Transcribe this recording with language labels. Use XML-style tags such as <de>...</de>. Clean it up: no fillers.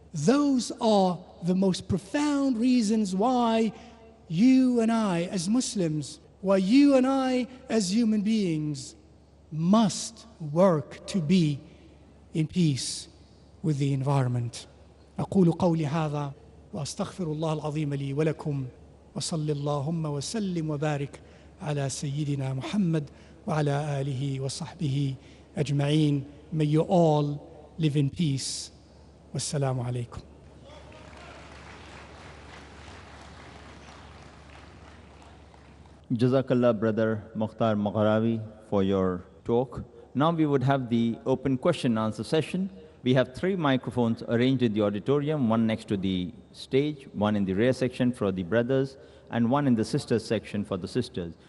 <en>Those are the most profound reasons why you and I as Muslims, why you and I as human beings must work to be in peace with the environment.</en> <ar>أقول قولي هذا وأستغفر الله العظيم لي ولكم وصل اللهم وسلم وبارك على سيدنا محمد وعلى آله وصحبه أجمعين.</ar> <en>May you all live in peace. Wassalamu alaikum. Jazakallah, Brother Mokhtar Maghraoui, for your talk. Now we would have the open question and answer session. We have 3 microphones arranged in the auditorium, one next to the stage, one in the rear section for the brothers, and one in the sisters section for the sisters.</en>